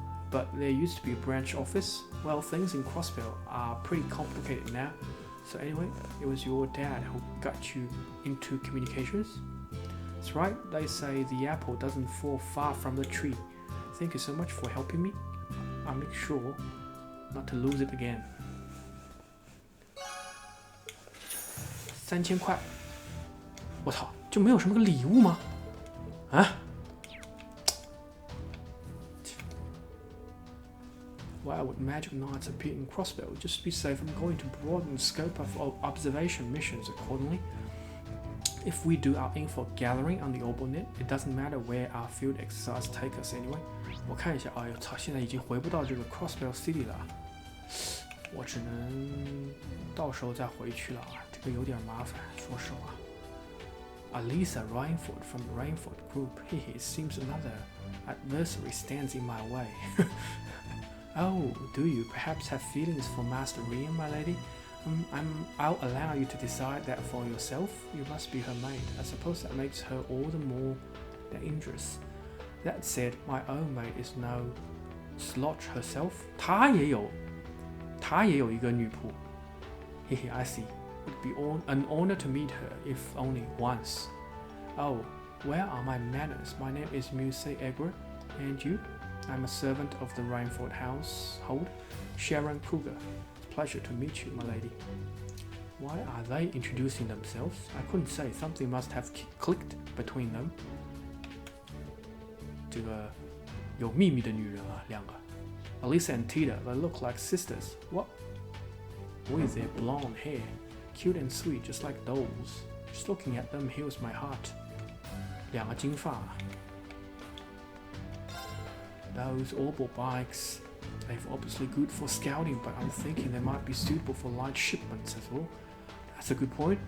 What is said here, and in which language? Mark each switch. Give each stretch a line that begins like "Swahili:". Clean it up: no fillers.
English: But there used to be a branch office. Well, things in Crossbell are pretty complicated now. So anyway, it was your dad who got you into communications? That's right, they say the apple doesn't fall far from the tree. Thank you so much for helping me. I'll make sure not to lose it again.
Chinese: 3000块，我操，就没有什么个礼物吗？啊？
English: Why would magic knights appear in Crossbell? Just to be safe, I'm going to broaden the scope of observation missions accordingly. If we do our info gathering on the Orbital, it doesn't matter where our field exercise take us anyway.
Chinese: 我看一下，哎呦操，现在已经回不到这个 Crossbell City 了，我只能到时候再回去了啊，这个有点麻烦，说实话。
English: Alisa Rainford from the Rainford Group. It seems another adversary stands in my way. Oh, do you perhaps have feelings for Master Rian, my lady? I'll allow you to decide that for yourself. You must be her maid. I suppose that makes her all the more dangerous. That said, my own maid is no slouch herself.
Chinese: 她也有一个女仆。
English: Hehe, I see. It would be an honor to meet her, if only once. Oh, where are my manners? My name is Muse Egger, and you? I'm a servant of the Rainford household, Sharon Kruger. It's a pleasure to meet you, my lady. Why are they introducing themselves? I couldn't say. Something must have clicked between them.
Chinese: 这个有秘密的女人啊，两个。
English: Alisa and Tita, they look like sisters. What? With their blonde hair, cute and sweet, just like dolls. Just looking at them heals my heart.
Chinese: 两个金发。
English: Those Orbital bikes, they're obviously good for scouting, but I'm thinking they might be suitable for light shipments as well. That's a good point.